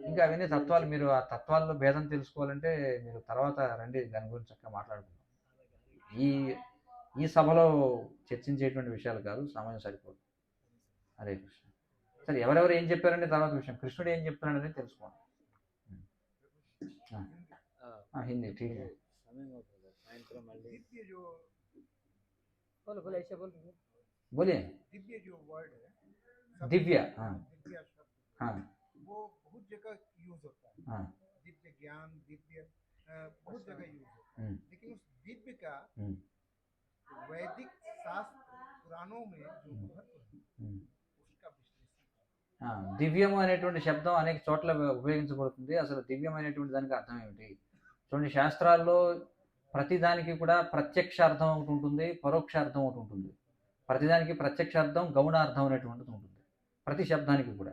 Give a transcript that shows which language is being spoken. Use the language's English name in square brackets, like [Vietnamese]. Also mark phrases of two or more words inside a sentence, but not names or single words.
[Telugu] ఇంకా అవన్నీ తత్వాలు, మీరు ఆ తత్వాల్లో భేదం తెలుసుకోవాలంటే మీరు తర్వాత రండి, దాని గురించి చక్కగా మాట్లాడుకుందాం. ఈ ఈ సభలో చర్చించేటువంటి విషయాలు కాదు, సమయం సరిపోదు. హరే కృష్ణ. సరే, ఎవరెవరు ఏం చెప్పారంటే తర్వాత విషయం, కృష్ణుడు ఏం చెప్తున్నాడు అనేది తెలుసుకోండి. [Hindi] హిందీ ठीक है. [Telugu] సమయం అవుతుంది సాయంత్రం మళ్ళీ [Hindi] दिव्य जो बोलो बोलो ऐसे बोल बोलिए. दिव्य जो वर्ड है सब दिव्य, हाँ दिव्य शब्द हाँ वो बहुत जगह यूज होता है। हाँ. दिव्य ज्ञान दिव्य बहुत जगह यूज होता है, हम्म, लेकिन उस दिव्य का हम्म, वैदिक शास्त्र पुराणों में जो महत्व है हम्म. उसका विश्लेषण [Telugu] దివ్యము అనేటువంటి శబ్దం అనేక చోట్ల ఉపయోగించబడుతుంది. అసలు దివ్యం అనేటువంటి దానికి అర్థం ఏమిటి? చూడండి, శాస్త్రాల్లో ప్రతిదానికి కూడా ప్రత్యక్ష అర్థం ఒకటి ఉంటుంది, పరోక్ష అర్థం ఒకటి ఉంటుంది. ప్రతిదానికి ప్రత్యక్ష అర్థం, గౌణార్థం అనేటువంటిది ఉంటుంది ప్రతి శబ్దానికి కూడా.